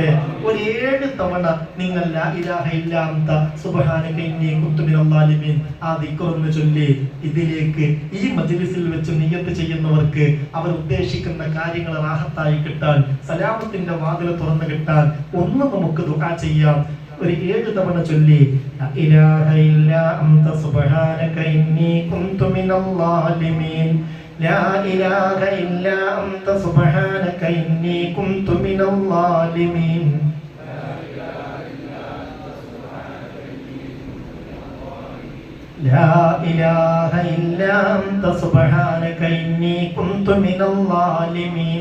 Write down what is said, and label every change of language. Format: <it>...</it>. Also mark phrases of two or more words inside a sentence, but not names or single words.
<ml>ഒരു 7 തവണ നിങ്ങൾ</ml> <ar>لا إله إلا أنت سبحانك إني كنت من الظالمين</ar> <ml>ആ ദിക്റൊന്ന് ചൊല്ലി ഇതിലേക്ക് ഈ മജ്ലിസിൽ വെച്ച് നിയ്യത്ത് ചെയ്യുന്നവർക്ക് അവർ ഉദ്ദേശിക്കുന്ന കാര്യങ്ങൾ റാഹത്തായി കിട്ടാൻ, സലാമത്തിന്റെ വാതിൽ തുറന്നു കിട്ടാൻ ഒന്ന് നമുക്ക് ദുആ ചെയ്യാം. ഒരു 7 തവണ ചൊല്ലി</ml> <ar>لا إله إلا أنت سبحانك إني كنت من الظالمين, لا إله إلا أنت سبحانك إني كنت من الظالمين. لا إله إلا أنت سبحانك إني كنت من الظالمين.</ar>